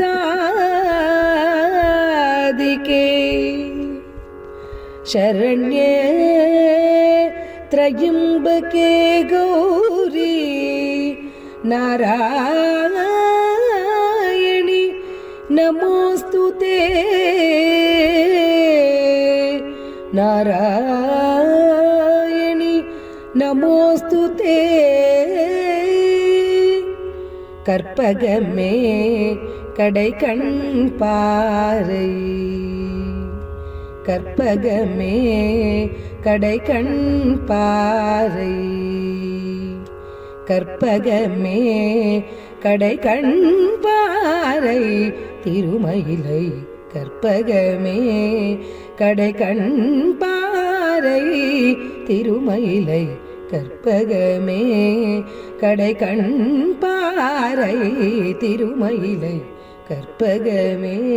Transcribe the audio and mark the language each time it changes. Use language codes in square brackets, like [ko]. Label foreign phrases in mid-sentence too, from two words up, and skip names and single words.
[sa] साधिके शरण्ये त्र्यंबके गौरी नारायणी नमोस्तुते नारायणी नमोस्तुते [ta] கற்பகமே கடை கண் பாறை கற்பகமே கடை கண் பாறை கற்பகமே கடை கண் பாறை திருமயிலை கற்பகமே கடை கண் பாறை திருமயிலை கற்பகமே கடை கண் பாறை திருமயிலை கற்பகமே